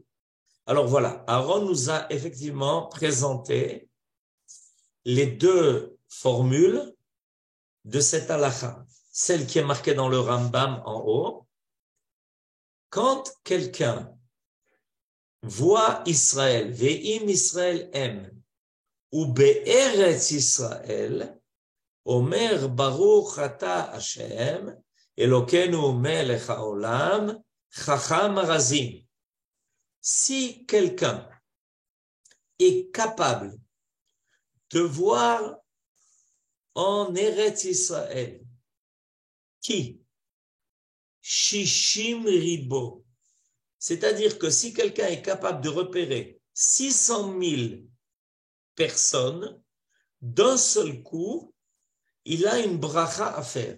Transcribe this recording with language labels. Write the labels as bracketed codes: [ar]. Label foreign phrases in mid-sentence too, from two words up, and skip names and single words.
[fr] Alors voilà, Aaron nous a effectivement présenté les deux formules de cette halakha. Celle qui est marquée dans le Rambam en haut. Quand quelqu'un voit Israël, [he] ואם ישראל הם, ou בארץ ישראל, אומר ברוך אתה השם, אלוקינו מלך העולם, חכם רזים. [fr] Si quelqu'un est capable de voir en Eretz Israël qui [he] שישים ריבוא, [fr] c'est-à-dire que si quelqu'un est capable de repérer 600 000 personnes d'un seul coup, il a une bracha à faire.